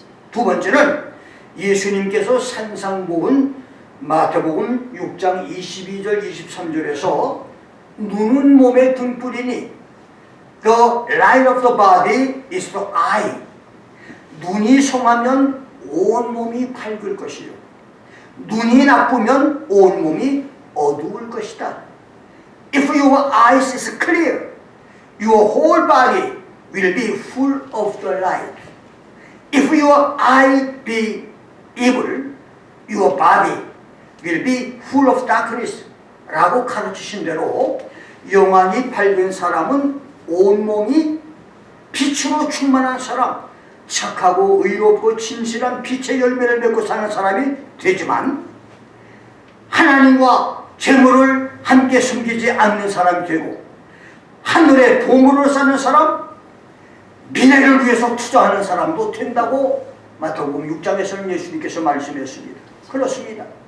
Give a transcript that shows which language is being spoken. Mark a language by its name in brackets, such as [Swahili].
[Korean] 두 번째는 예수님께서 산상복음 마태복음 6장 22절 23절에서 눈은 몸의 등불이니 [English] The light of the body is the eye. [Korean] 눈이 성하면 온 몸이 밝을 것이요, 눈이 나쁘면 온 몸이 어두울 것이다. [English] If your eyes is clear, your whole body will be full of the light. If your eye be evil, your body will be full of darkness. [Korean] 라고 가르치신 대로 영안이 밝은 사람은 온몸이 빛으로 충만한 사람, 착하고 의롭고 진실한 빛의 열매를 맺고 사는 사람이 되지만, 하나님과 재물을 함께 숨기지 않는 사람이 되고 하늘의 보물을 사는 사람, 미래를 위해서 투자하는 사람도 된다고 마태복음 6장에서는 예수님께서 말씀했습니다. 그렇습니다.